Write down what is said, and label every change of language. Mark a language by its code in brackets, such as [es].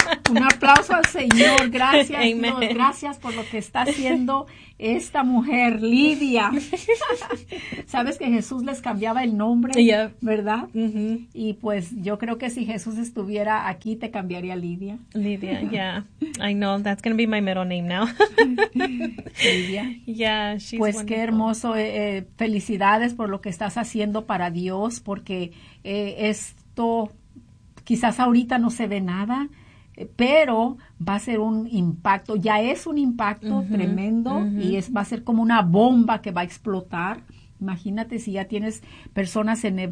[es] Un aplauso al Señor, gracias. Amen. Dios, gracias por lo que está haciendo esta mujer, Lidia. Sabes que Jesús les cambiaba el nombre, yep, ¿verdad? Uh-huh. Y pues yo creo que si Jesús estuviera aquí, te cambiaría Lidia. [en] Lidia, yeah. I know, that's going to be my middle name now. Lidia. Yeah, she's [es] pues [en] wonderful. [es] Qué hermoso. Felicidades por lo que estás haciendo para Dios, porque esto quizás ahorita no se ve nada, pero va a ser un impacto, ya es un impacto, uh-huh, tremendo, uh-huh, y va a ser como una bomba que va a explotar. Imagínate si ya tienes personas en Nevada.